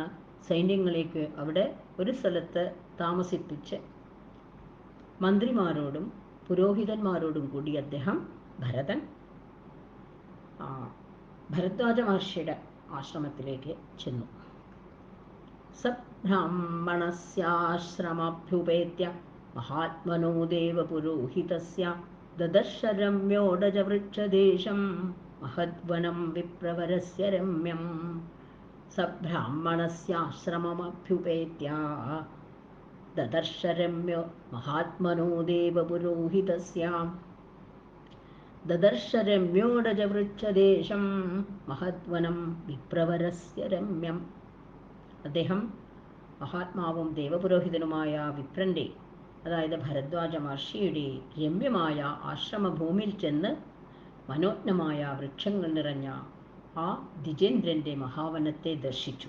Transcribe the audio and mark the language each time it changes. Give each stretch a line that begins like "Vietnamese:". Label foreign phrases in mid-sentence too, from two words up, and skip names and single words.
Malayalam: സൈന്യങ്ങളേക്ക് അവിടെ ഒരു സ്ഥലത്ത് താമസിപ്പിച്ച് മന്ത്രിമാരോടും പുരോഹിതന്മാരോടും കൂടി ഭരതൻ ഭരദ്വാജ മഹർഷിയുടെ ആശ്രമത്തിലേക്ക് ചെന്നു.
Sanskrit: സബ്രാഹ്മണസ്യാശ്രമഭ്യുപേത്യ महात्मनो देवपुरोहितस्य ददर्श रम्योडजवृक्षदेशं महद्वनं विप्रवरस्य रम्यं स ब्राह्मणस्याश्रममभ्युपेत्य ददर्श रम्यो महात्मनो देवपुरोहितस्य ददर्श രമ്യോടജവൃക്ഷദേശം മഹദ്വനം വിപ്രവരസ്യ രമ്യം.
Malayalam: അദ്ദേഹം മഹാത്മാവും ദേവപുരോഹിതനുമായ വിപ്രൻ്റെ, അതായത് ഭരദ്വാജ മഹർഷിയുടെ രമ്യമായ ആശ്രമഭൂമിയിൽ ചെന്ന് മനോജ്ഞമായ വൃക്ഷങ്ങൾ നിറഞ്ഞ ആ ദ്വിജേന്ദ്രൻ്റെ മഹാവനത്തെ ദർശിച്ചു.